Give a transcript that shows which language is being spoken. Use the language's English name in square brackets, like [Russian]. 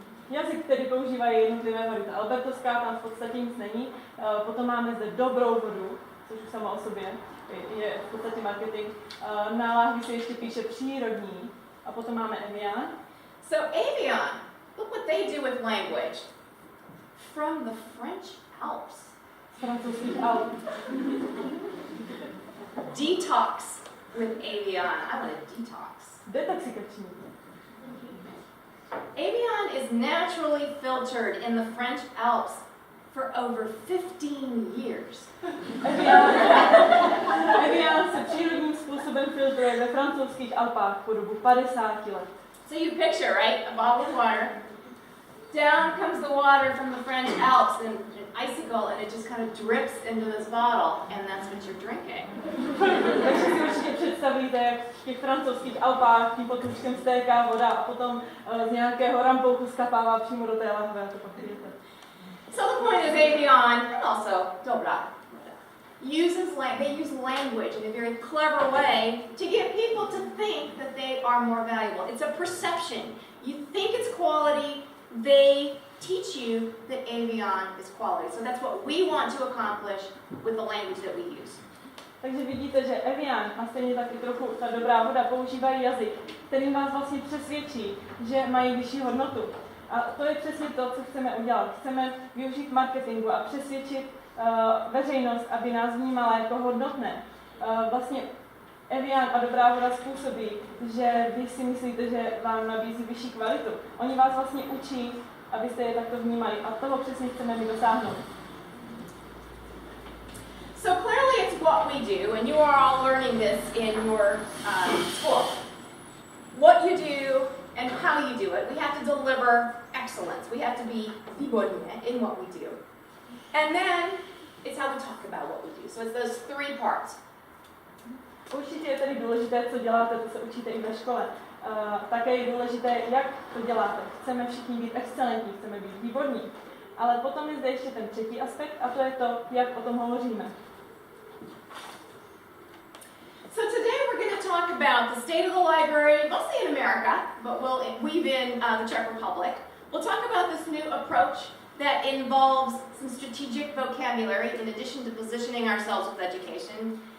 [Czech] Jazyk, který používají jednotlivé vody. Ta albertovská, tam v podstatě nic není. Potom máme zde dobrou vodu, což už samo o sobě je v podstatě marketing. Na láhvi se ještě píše přírodní. A potom máme Evian. [English] So avion, look what they do with language. From the French Alps. [Czech] Z francouzských Alp. [English] Detox with avion. I want a detox. [Czech] Detoxikační. [English] Avion is naturally filtered in the French Alps for over 15 years. [Czech] Evian se přírodním způsobem filtruje ve francouzských Alpách po dobu 50 let. [English] So you picture, right, a bottle of water. Down comes the water from the French Alps and an icicle, and it just kind of drips into this bottle, and that's what you're drinking. [Czech] Takže si určitě představíte, jak v těch francouzských Alpách tím potůčkem stéká voda a potom z nějakého rampouchu skapává přímo do té lahve a to pak pijete. [English] So the point is avion, and also dobra, they use language in a very clever way to get people to think that they are more valuable. It's a perception. You think it's quality, they teach you that avion is quality. So that's what we want to accomplish with the language that we use. [Czech] Takže vidíte, že Evian a stejně taky trochu ta dobrá voda používají jazyk, kterým vás vlastně přesvědčí, že mají vyšší hodnotu. A to je přesně to, co chceme udělat. Chceme využít marketingu a přesvědčit veřejnost, aby nás vnímala jako hodnotné. Vlastně Evian a dobrá voda způsobí, že vy si myslíte, že vám nabízí vyšší kvalitu. Oni vás vlastně učí, abyste je takto vnímali a toho přesně chceme my dosáhnout. [English] So clearly it's what we do, and you are all learning this in your school. What you do and how you do it. We have to deliver excellence. We have to be výborné in what we do. And then it's how we talk about what we do. So it's those three parts. [Czech] Určitě je tedy důležité, co děláte, to se učíte i ve škole. Také je důležité, jak to děláte. Chceme všichni být excelentní, chceme být výborní. Ale potom je zde ještě ten třetí aspekt a to je to, jak o tom hovoříme. [English] So today we're going to talk about the state of the library, mostly in America, but we'll weave in the Czech Republic. We'll talk about this new approach that involves some strategic vocabulary in addition to positioning ourselves with education.